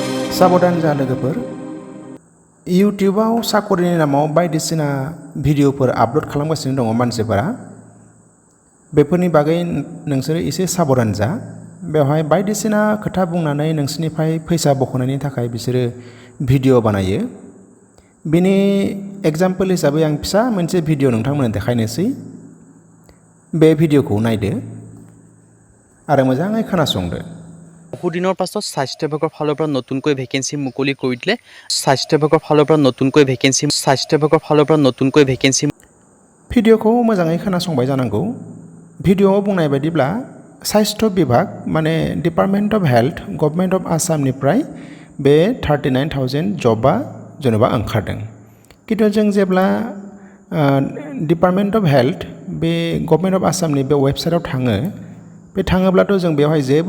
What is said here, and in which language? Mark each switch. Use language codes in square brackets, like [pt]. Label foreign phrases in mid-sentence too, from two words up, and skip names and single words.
[brx] साबधान जा लोगोफोर इउटिउबाव साकरिनि नामाव बायदिसिना भिडिअफोर आपल'ड खालामगासिनो दङ मानसिफोरा बेफोरनि बागै नोंसोरो एसे साबधान जा बेवहाय बायदिसिना खोथा बुंनानै नोंसोरनिफ्राय फैसा बख'नायनि थाखाय बिसोरो भिडिअ बानायो बिनि एग्जाम्पल हिसाबै आं फिसा मोनसे भिडिअ नोंथांमोननो देखायनोसै बे भिडिअखौ नायदो आरो मोजाङै खोनासंदो [as] বহুদিনৰ পাছত স্বাস্থ্য বিভাগৰ ফালৰ পৰা নতুনকৈ ভেকেন্সি মুকলি কৰি দিলে স্বাস্থ্য বিভাগৰ ফালৰ পৰা নতুনকৈ ভেকেন্সি [brx] भिडिअखौ मोजाङै खोनासंबाय जानांगौ भिडिअआव बुंनाय बायदिब्ला स्वास्थ्य विभाग माने [en] Department of Health Government of [brx] आसामनिफ्राय बे 39,000 जबा जेनेबा ओंखारदों किन्तु जों जेब्ला [en] Department of Health [brx] बे गभर्नमेन्ट अफ आसामनि बे वेबसाइटआव थाङो बे थाङोब्लाथ' जों बेवहाय